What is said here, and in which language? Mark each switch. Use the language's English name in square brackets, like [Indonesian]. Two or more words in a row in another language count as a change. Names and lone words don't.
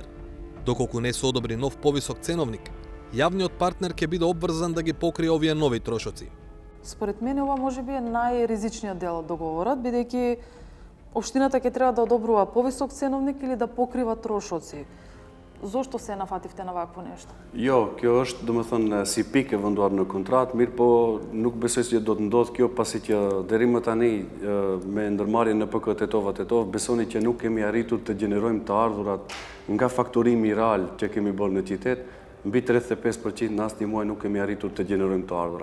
[Macedonian] Доколку не се одобри нов повисок ценовник, јавниот партнер ќе биде обврзан да ги покрие овие нови трошоци. Според мене ова можеби е најризичниот дел од договорот, бидејќи општината ќе треба да одобрува повисок ценовник или да покрива трошоци. Зошто се нафативте на вакво нешто? [Albanian] Jo, kjo është domethënë si pikë e venduar në kontratë, mirë po nuk besoj se do të ndodhë kjo pasi që deri më tani me ndërmarrjen në NPK Tetov besoni që nuk kemi arritur të gjenerojmë të ardhurat nga fakturimi real që kemi bërë në qytet, mbi 35% në asnjë muaj nuk kemi arritur të gjenerojmë të ardhura.